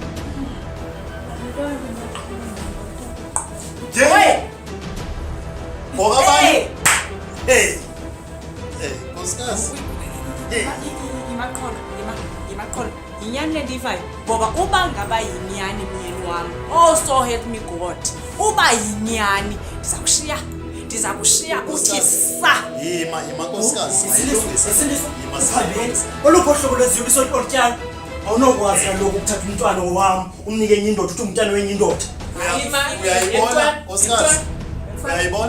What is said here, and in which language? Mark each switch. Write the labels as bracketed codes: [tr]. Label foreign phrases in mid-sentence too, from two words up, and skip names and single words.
[en] Hey! [xh] Ngokabani? Hey. Nkosikazi. Imaqholo yinyani le ndiyivayo ngoba uba ngaba yinyani myeni wam [en] so help me God [xh] uba yinyani ndiza kushiya uthi sa Yima nkosikazi. Oluphi uhlobo lweziyoliso olutyalo awunokwazi kaloku ukuthatha umntwana wam umnike enye indoda uthi umntwana wenye indoda. Uyayibona nkosikazi? Uyayibona?